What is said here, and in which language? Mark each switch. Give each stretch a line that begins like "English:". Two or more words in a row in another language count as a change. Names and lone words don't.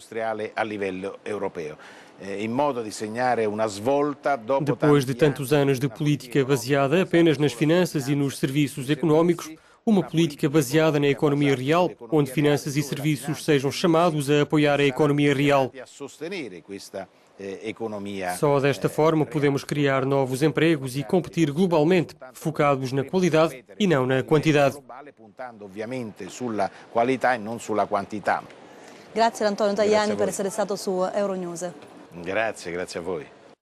Portuguese: Depois de tantos anos de política baseada apenas nas finanças e nos serviços económicos, uma política baseada na economia real, onde finanças e serviços sejam chamados a apoiar a economia real. Só desta forma podemos criar novos empregos e competir globalmente, focados na qualidade e não na quantidade.
Italian: Grazie ad Antonio Tajani per essere stato su Euronews. Grazie a voi.